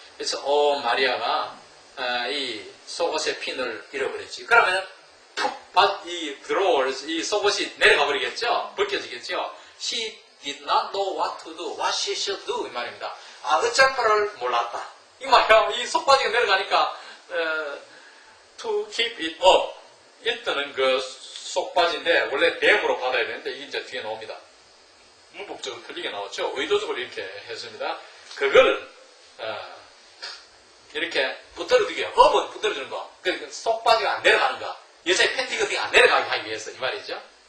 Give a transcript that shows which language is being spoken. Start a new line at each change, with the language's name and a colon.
Korean: 그래서 마리아가 이 속옷의 핀을 잃어버렸지. 그러면 이 drawers, 이 속옷이 내려가 버리겠죠? 벗겨지겠죠?
English: She did not know what to do, what she should do
Korean: 이 말입니다. 어쩔 바를 몰랐다. 이 말이야. 이 속바지가 내려가니까
English: to keep it up.
Korean: 일단은 그 속바지인데 원래 댐으로 받아야 되는데 이게 이제 뒤에 나옵니다. 문법적으로 틀리게 나왔죠. 의도적으로 이렇게 했습니다. 그걸 이렇게 붙들어두게 업은 붙들어주는 거. 그러니까 속바지가 안 내려가는 거. 여자의 팬티가 어떻게 안 내려가게 하기 위해서 이 말이죠.